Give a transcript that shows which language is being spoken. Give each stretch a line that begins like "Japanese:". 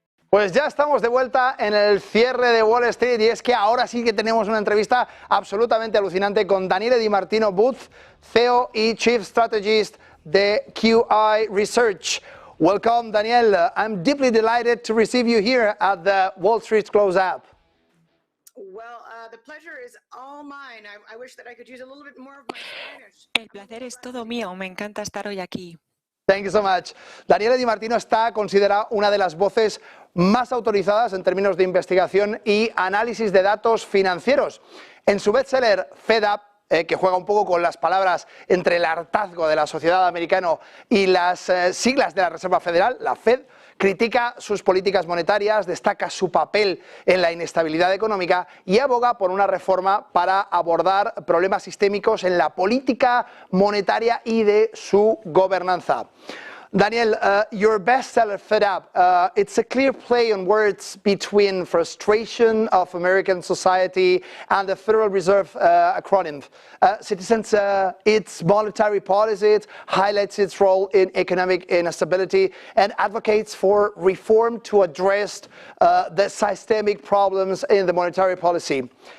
Spanish: Pues ya estamos de vuelta en el cierre de Wall Street y es que ahora sí que tenemos una entrevista absolutamente alucinante con Daniele Di Martino Booth, CEO y Chief Strategist de QI Research.
English: Welcome, Daniel. I'm deeply delighted to receive you here at the Wall Street Close Up. Well, the pleasure is all mine. I wish that I could use a little bit more of my Spanish.
Spanish: El placer es todo mío. Me encanta estar hoy aquí.
English: Thank you so much.
Spanish: Daniele Di Martino está considerada una de las voces más autorizadas en términos de investigación y análisis de datos financieros. En su bestseller Fed Up, que juega un poco con las palabras entre el hartazgo de la sociedad americana y las siglas de la Reserva Federal, la Fed, Critica sus políticas monetarias, destaca su papel en la inestabilidad económica y aboga por una reforma para abordar problemas sistémicos en la política monetaria y de su gobernanza.
English: Daniel, your bestseller, Fed Up, it's a clear play on words between frustration of American society and the Federal Reserve acronym. Citizens, its monetary policy, it highlights its role in economic instability and advocates for reform to address the systemic problems in the monetary policy.